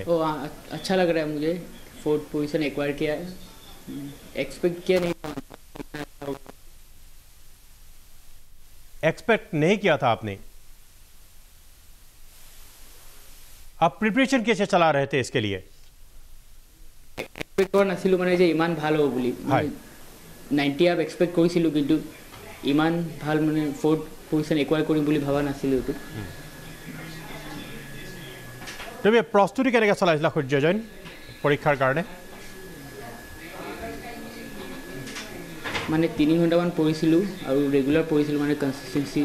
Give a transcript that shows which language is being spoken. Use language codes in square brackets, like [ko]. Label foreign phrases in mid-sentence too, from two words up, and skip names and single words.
[hi] अच्छा लग रहा है मुझे 4th [en] position acquire [hi] किया है एक्सपेक्ट किया नहीं एक्सपेक्ट नहीं किया था आपने आप प्रिपरेशन कैसे चला रहे थे इसके लिए [as] एक्सपेक्ट কৰা নাছিলো মানে যে ইমান ভাল হ'ব বুলি 90 [en] up expect [as] কৰিছিলো কিন্তু ইমান ভাল মানে 4th [en] position acquire [as] কৰিম বুলি ভাবা নাছিলো তো তুমি প্ৰস্তুতি কেনেকৈ চলাইছিলা সূৰ্যজৈন পৰীক্ষাৰ কাৰণে মানে 3 ঘণ্টামান পঢ়িছিলো আৰু ৰেগুলাৰ পঢ়িছিলো মানে কনসিস্টেন্সি